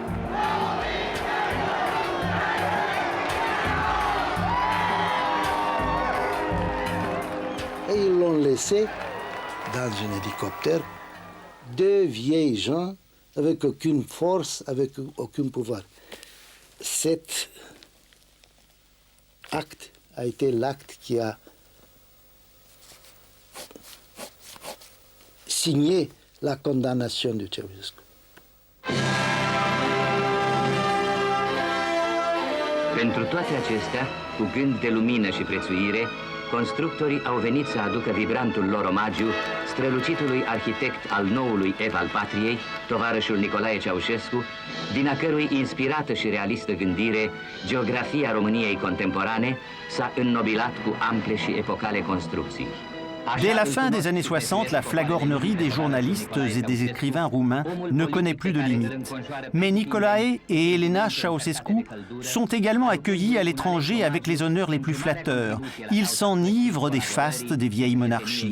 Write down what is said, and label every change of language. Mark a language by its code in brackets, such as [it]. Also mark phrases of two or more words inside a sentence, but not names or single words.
[fr] Et ils l'ont laissé dans un hélicoptère, deux vieilles gens avec aucune force, avec aucun pouvoir. Cet acte a été l'acte qui a signé la condamnation de Ceausescu. [ro] Pentru toate acestea, cu gând de lumină și prețuire, constructorii au venit să aducă vibrantul lor omagiu strălucitului arhitect al noului ev al patriei, tovarășul Nicolae Ceaușescu, din a cărui inspirată și realistă gândire, geografia României contemporane s-a înnobilat cu ample și epocale construcții. [fr] Dès la fin des années 60, la flagornerie des journalistes et des écrivains roumains ne connaît plus de limites. Mais Nicolae et Elena Ceausescu sont également accueillis à l'étranger avec les honneurs les plus flatteurs. Ils s'enivrent des fastes des vieilles monarchies.